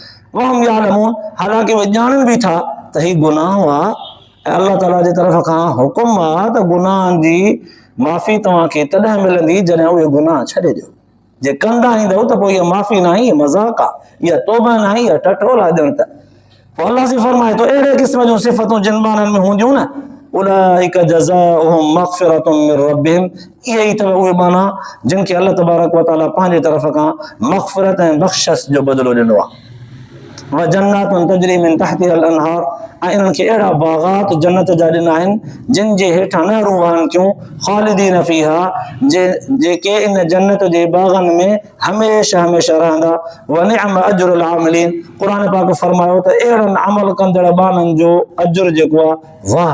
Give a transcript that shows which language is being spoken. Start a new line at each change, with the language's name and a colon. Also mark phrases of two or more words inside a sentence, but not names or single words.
Arabic: وهم يعلمون
Sindhi: हालांकि उहे ॼाणनि बि था त हीउ गुनाह आहे ऐं अल्लाह ताला जी तरफ़ खां हुकुम आहे त गुनाहनि जी माफ़ी तव्हांखे तॾहिं मिलंदी जॾहिं उहे गुनाह छॾे ॾियो जे कंदा ईंदव त पोइ इहा माफ़ी न आहे इहा मज़ाक़ आहे इहा तौबा न आहे इहा टटोल आहे ॼण त पोइ अल्लाह से फरमाए थो अहिड़े क़िस्म जूं सिफ़तूं जिन ॿारनि में हूंदियूं न
Arabic: أولئك جزاؤهم مغفرة من ربهم
Sindhi: इहे ई अथव उहे माना जिन खे अल्लाह तबारक व तआला पंहिंजे तरफ़ खां मग़फ़िरत ऐं बख़्शिश जो बदिलो ॾिनो आहे
Arabic: وجنات تجري من تحتها الأنهار
Sindhi: ऐं इन्हनि खे अहिड़ा बाग़ात जन्नत जा ॾिना आहिनि जिन जे हेठां नहरूं वहनि थियूं
Arabic: خالدين فيها
Sindhi: जेके इन जन्नत जे बाग़नि में हमेशह हमेशह रहंदा
Arabic: ونعم أجر العاملين
Sindhi: क़ुर पाक फरमायो त अहिड़नि अमल कंदड़ ॿारनि जो अजुर जेको आहे